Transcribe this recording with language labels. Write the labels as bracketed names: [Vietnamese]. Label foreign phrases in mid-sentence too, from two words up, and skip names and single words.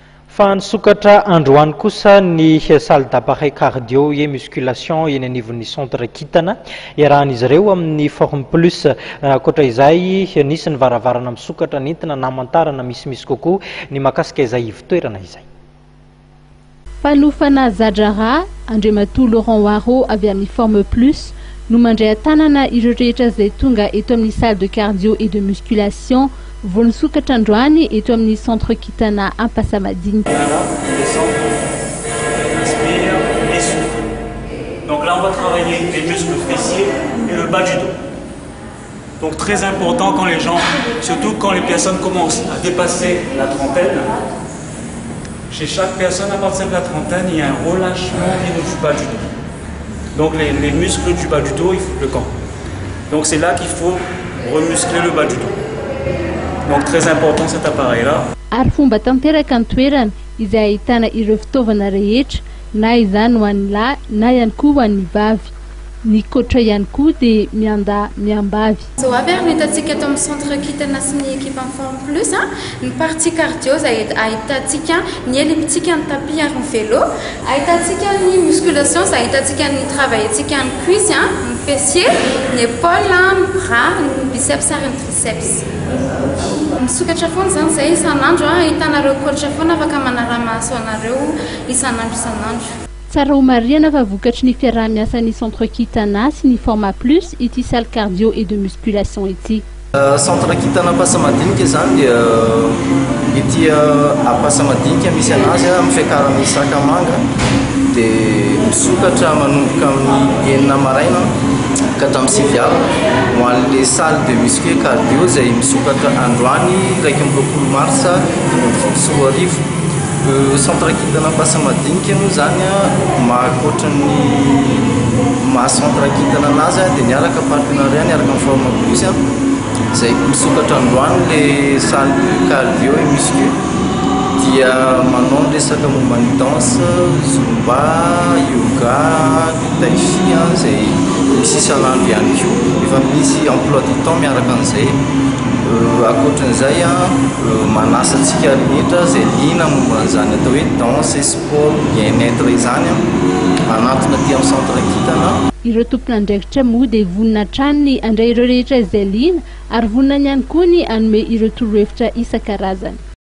[Malagasy] Fa nisokatra androany kosa ny [French] salle d'appareil cardio et musculation [Malagasy] eny anivon'ny centre Kitana iarahan'izy ireo amin'ny Forme Plus. Ankoatra izay nisy ny varavarana misokatra nentina namantarana misimisy kokoa ny makasika izay ivitoerana izay. Falofana Zadrara, Andriamatoa Laurent Waro avy amin'ny Forme Plus no mandray tanana ireo rehetra izay tonga eto amin'ny [French] salle de cardio et de musculation [Malagasy] vao nisokatra androany eto amin'ny centre Kitana Ampasambadiny. [French] Donc là on va travailler les muscles fessiers et le bas du dos. Donc très important quand les gens, surtout quand les personnes commencent à dépasser la trentaine. Chez chaque personne à partir de la trentaine, il y a un relâchement au niveau du bas du dos. Donc les muscles du bas du dos, il faut le camp. Donc c'est là qu'il faut remuscler le bas du dos. Donc très important cet appareil-là. [Malagasy] Ary fomba tanteraka ny toerana izay ahitana ireo fitaovana rehetra na izany ho an'ny lahy na ihany koa ho an'ny vavy. Ny koatra ihany koa dia mianda miambavy. So avy ary hitantsika eto amin'ny centre Kitana sy ny [French] équipe en [Malagasy] Forme Plus ny [French] partie cardio [Malagasy] izay ahitantsika ny elliptique ny tapis ary ny vélo, ahitantsika ny musculation izay ahitantsika ny travaillentsika ny cuisse, ny fessier, ny épaule, ny bras, ny biceps ary ny triceps. Misokatra foana zany izay isan'andro ahitanareo coach foana afaka manara-maso anareo isan'andro. Tsara ho marihana fa vokatry ny fiaraha-miasan'ny centre Kitana sy ny Forme Plus ity [French] salle cardio et de musculation [Malagasy] ity. Centre Kitana Ampasambadinika zany dia ity Ampasambadinika misy anazy amin'ny fiakarana Sakamanga dia misokatra manomboka amin'ny 9 maraina ka hatramin'ny 6 alina ho an'ilay [French] salle de muscu cardio [Malagasy] izay misokatra androany 1 mars 2024. Centre Kitana Ampasambadinika moa zany mahakoatra ny centre Kitana anazy dia niaraka partenariat niaraka amin'ny Forme Plus izay misokatra androany le [French] salle de cardio et muscu [Malagasy] dia manao ny resaka momba ny danse, zumba, yoga, tai chi izay misy isan'andro ihany koa. Efa misy [French] emploi du temps [Malagasy] miaraka an'izay. Akoatran'izay manasa antsika rehetra izay liana momba an'izany atao hoe danse, sport, bien-être izany anatona aty amin'ny centre Kitana. Ireo tompon'andraikitra moa dia vonina hatrany ny andray ireo rehetra izay liana ary vonina ihany koa ny hanome ireo torohevitra isan-karazany.